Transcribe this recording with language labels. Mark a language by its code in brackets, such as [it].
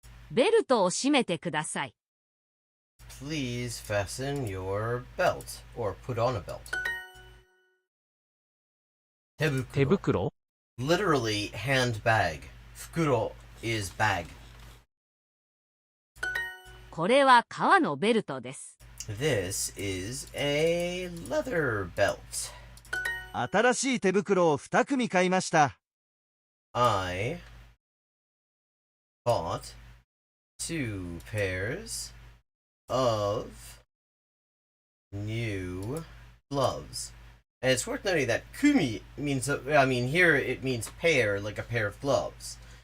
[ja] ベルトを締めてください。 [en] Please fasten your belt or put on a belt. 手袋 Literally handbag. Fukuro is bag. [ja] これは革のベルトです。 [en] This is a leather belt. [ja] 新しい手袋を2組買いました。 [en] I bought 2 pairs of new gloves. And it's worth noting that kumi means, here it means pair, like a pair of gloves.